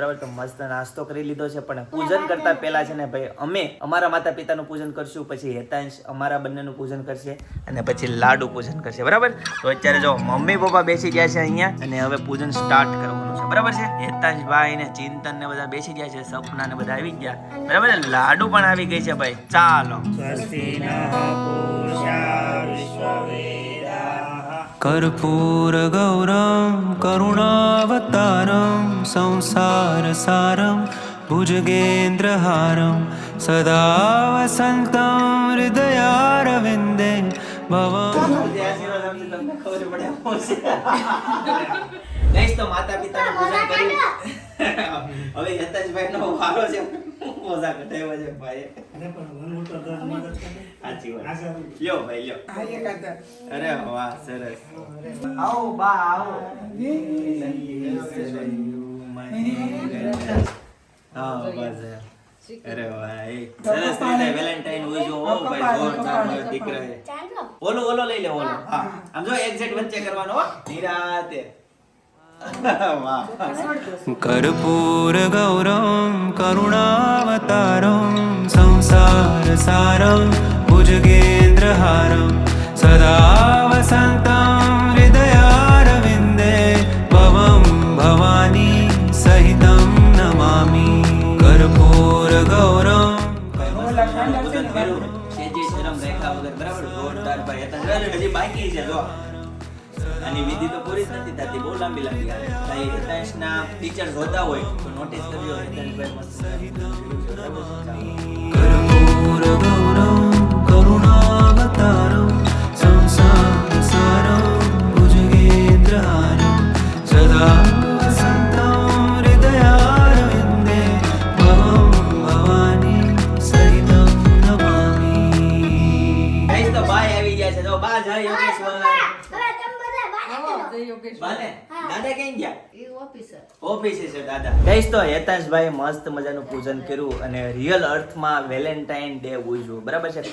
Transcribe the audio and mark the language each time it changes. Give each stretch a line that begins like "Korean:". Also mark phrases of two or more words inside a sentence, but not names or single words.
Gujarati: બરાબર, તો મસ્ત નાસ્તો કરી લીધો છે, પણ પૂજન કરતા પહેલા છે ને ભાઈ અમે અમારા માતા પિતાનું પૂજન કરશું, પછી હેતાંશ અમારા બંનેનું પૂજન કરશે, અને પછી લાડુ પૂજન કરશે. બરાબર, તો અત્યારે જો મમ્મી પપ્પા બેસી ગયા છે અહીંયા, અને હવે પૂજન સ્ટાર્ટ કરવાનું છે. બરાબર છે. હેતાંશભાઈ ને ચિંતન ને બધા બેસી ગયા છે, સપના ને બધા આવી ગયા. બરાબર, લાડુ પણ આવી ગઈ છે ભાઈ. ચાલો.
Sanskrit: कर्पूर गौरम करुणावतारम संसार सारम भुजगेन्द्रहारम सदा वसंतम हृदयारविंदे भवम.
Gujarati: ગાઈસ તો માતા પિતાનું પૂજન કર્યું. હવે હેતાંશભાઈ નો વારો છે. મોજા કટાવ્યો છે ભાઈ. સાચી વાત. લ્યો ભાઈ લ્યો. અરે વાહ, સરસ. આવો બા આવો. હા બસ. અરે ભાઈ, સરસ રીતે વેલેન્ટાઇન ઉજવો હો ભાઈ. જોરદાર દીકરા. ઓલો લઈ લે, ઓલો. હા, આમ જો એક્ઝેક્ટ વચ્ચે કરવાનો હો, નિરાતે.
Sanskrit: कर्पूर गौरम करुणावतारम संसार सारम भुजगेन्द्रहारम सदा वसंतम हृदयारविंदे भवम भवानी सहितम नमामि. कर्पूर गौरम
Gujarati: હજી બાકી છે. જો આની વિધિ તો પૂરી જ નથી થતી, બહુ લાંબી આવે. ભાઈ હેતાંશના ટીચર જોતા હોય તો નોટિસ કરજો. હેતાંશભાઈ મસ્ત.
Sanskrit: कर्पूर गौरम करुणावतारम संसार सारम भुजगेन्द्रहारम सदा वसंतम हृदयारविंदे भवम भवानी सहितम नमामि.
Gujarati: ગાઈસ તો બાય આવી ગયા છે. જો બા જાય યોગેશ્વર. દાદા ક્યાં ગયા? ઓફિસે છે દાદા. ગાઈસ તો હેતાંશભાઈ મસ્ત મજાનું પૂજન કર્યું, અને રિયલ અર્થમાં વેલેન્ટાઇન ડે ઉજવો. બરાબર છે.